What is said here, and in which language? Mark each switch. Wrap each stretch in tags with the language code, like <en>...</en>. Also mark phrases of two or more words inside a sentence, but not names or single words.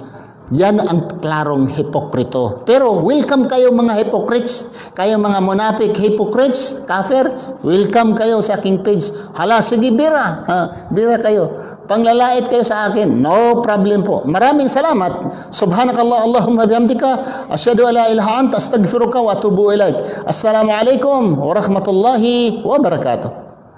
<tl>Yan ang klarong hipokrito. Pero welcome kayo mga hypocrites, kayo mga monafik hypocrites, kafir, welcome kayo sa aking page. Hala, sige bira, bira kayo. Panglalait kayo sa akin,</tl> <en>no problem</en> <tl>po. Maraming salamat.</tl> <ar>سبحانك اللهم بحمدك أشهد أن لا إله أنت أستغفرك وأتوب إليك. السلام عليكم ورحمة الله وبركاته.</ar>